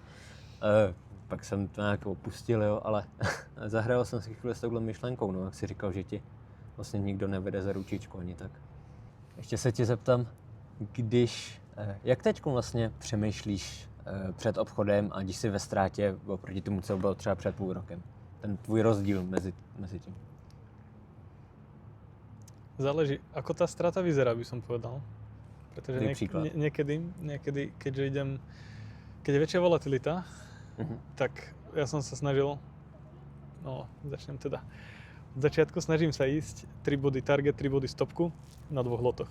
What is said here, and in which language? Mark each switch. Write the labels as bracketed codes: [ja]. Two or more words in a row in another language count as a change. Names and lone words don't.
[cs] Pak jsem to nějak opustil, jo, ale zahrál jsem si chvíli s touhle myšlenkou, no, jak si říkal, že ti vlastně nikdo nevede za ručičku ani tak. Ještě se ti zeptám, jak teď vlastně přemýšlíš před obchodem a když jsi ve ztrátě oproti tomu, co bylo třeba před půl rokem? Ten tvůj rozdíl mezi tím. [sk] Záleží, ako tá strata vyzerá, by som povedal. Pretože niekedy, keďže keď je väčšia volatilita, tak ja som sa snažil, začnem teda. Od začiatku snažím sa ísť 3 body target, 3 body stopku na 2 lotoch.